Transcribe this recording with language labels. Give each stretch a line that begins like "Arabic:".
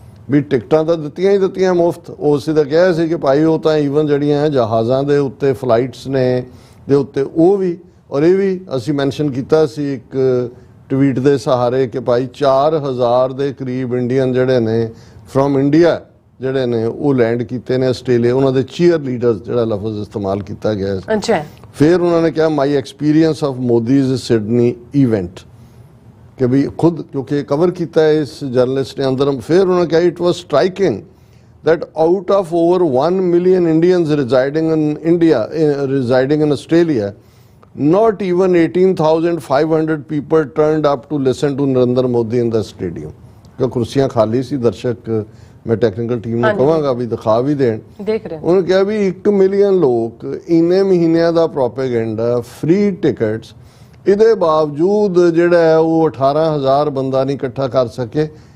Punjabi: ਵੀ ਟਿਕਟਾਂ ਤਾਂ ਦਿੱਤੀਆਂ ਹੀ ਦਿੱਤੀਆਂ ਮੁਫਤ। ਉਸ ਦਾ ਕਿਹਾ ਸੀ ਕਿ ਭਾਈ ਉਹ ਤਾਂ ਈਵਨ ਜਿਹੜੀਆਂ ਜਹਾਜ਼ਾਂ ਦੇ ਉੱਤੇ ਫਲਾਈਟਸ ਨੇ ਦੇ ਉੱਤੇ ਉਹ ਵੀ, ਔਰ ਇਹ ਵੀ ਅਸੀਂ ਮੈਂਸ਼ਨ ਕੀਤਾ ਸੀ ਇੱਕ ਟਵੀਟ ਦੇ ਸਹਾਰੇ ਕਿ ਭਾਈ 4,000 ਦੇ ਕਰੀਬ ਇੰਡੀਅਨ ਜਿਹੜੇ ਨੇ ਫਰੋਮ ਇੰਡੀਆ ਜਿਹੜੇ ਨੇ ਉਹ ਲੈਂਡ ਕੀਤੇ ਨੇ ਆਸਟ੍ਰੇਲੀਆ। ਉਹਨਾਂ ਦੇ ਚੀਅਰ ਲੀਡਰਸ ਜਿਹੜਾ ਲਫ਼ਜ਼ ਇਸਤੇਮਾਲ ਕੀਤਾ ਗਿਆ ਸੀ। ਅੱਛਾ। ਫਿਰ ਉਹਨਾਂ ਨੇ ਕਿਹਾ ਮਾਈ experience of Modi's Sydney event, ਕਿ ਵੀ ਖੁਦ ਕਿਉਂਕਿ ਕਵਰ ਕੀਤਾ ਹੈ ਇਸ ਜਰਨਲਿਸਟ ਨੇ ਅੰਦਰ। ਫਿਰ ਉਹਨਾਂ ਨੇ ਕਿਹਾ
English: It was striking that out of over 1 million Indians residing in India, residing in Australia, not even 18,500 people turned up to listen to Narendra Modi in the stadium.
Punjabi: ਕਿ ਕੁਰਸੀਆਂ ਖਾਲੀ ਸੀ, ਦਰਸ਼ਕ ਮੈਂ ਟੈਕਨੀਕਲ ਟੀਮ ਨੂੰ ਕਹਾਂਗਾ ਵੀ ਦਿਖਾ ਵੀ ਦੇਣ। ਦੇਖ ਰਹੇ ਉਹਨੇ ਕਿਹਾ ਵੀ 1 ਮਿਲੀਅਨ ਲੋਕ, ਇੰਨੇ ਮਹੀਨਿਆਂ ਦਾ ਪ੍ਰੋਪੇਗੈਂਡਾ, ਫ੍ਰੀ ਟਿਕਟਸ, ਇਹਦੇ ਬਾਵਜੂਦ ਜਿਹੜਾ ਹੈ ਉਹ 18,000 ਬੰਦਾ ਨਹੀਂ ਇਕੱਠਾ ਕਰ ਸਕੇ।